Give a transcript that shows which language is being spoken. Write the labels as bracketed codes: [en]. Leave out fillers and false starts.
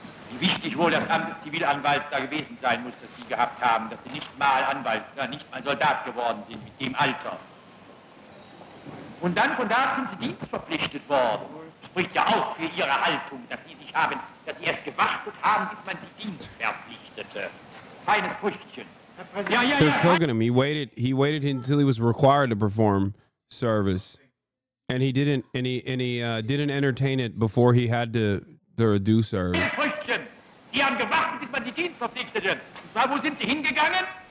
[de] Wie wichtig wohl das Amt des Zivilanwalts da gewesen sein muss, das Sie gehabt haben, dass Sie nicht mal Anwalt, nicht mal Soldat geworden sind mit dem Alter. Und dann von da sind Sie dienstverpflichtet worden. Spricht ja auch für Ihre Haltung, dass Sie sich haben, dass Sie erst gewartet haben, bis man die Dienst verpflichtete. Feines Früchtchen. [en] They're cooking him. He waited until he was required to perform service, and he didn't didn't entertain it before he had to do service. [de] Früchtchen. Sie haben gewartet, bis man die Dienst verpflichtete. Na, wo sind Sie hingegangen?